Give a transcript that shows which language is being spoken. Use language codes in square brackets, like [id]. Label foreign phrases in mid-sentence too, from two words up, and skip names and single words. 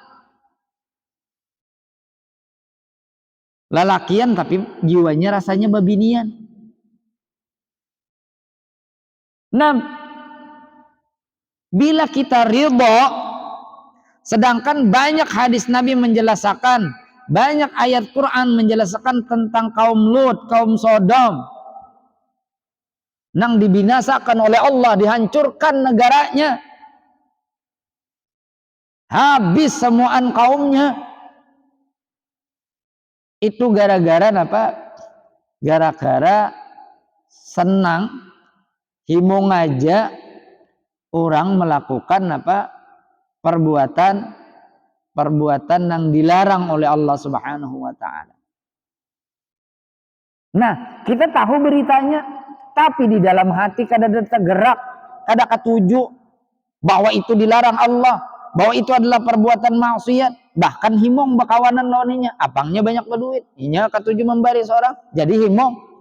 [bjn] Lalakian tapi jiwanya rasanya babinian. [id] Nah, bila kita ridho, sedangkan banyak hadis Nabi menjelaskan, banyak ayat Quran menjelaskan tentang kaum Lut, kaum Sodom, nang dibinasakan oleh Allah, dihancurkan negaranya, habis semuaan kaumnya. Itu gara-gara apa? [bjn] Gara-gara senang himung aja orang melakukan apa? [id] Perbuatan yang dilarang oleh Allah [ar] سبحانه وتعالى. [id] Nah, kita tahu beritanya, tapi di dalam hati kada ada tergerak, kada ketuju bahwa itu dilarang Allah, bahwa itu adalah perbuatan maksiat. [bjn] Bahkan himong bakawanan lawannya, apangnya banyak berduit, inya ketuju memberi seorang, jadi himong.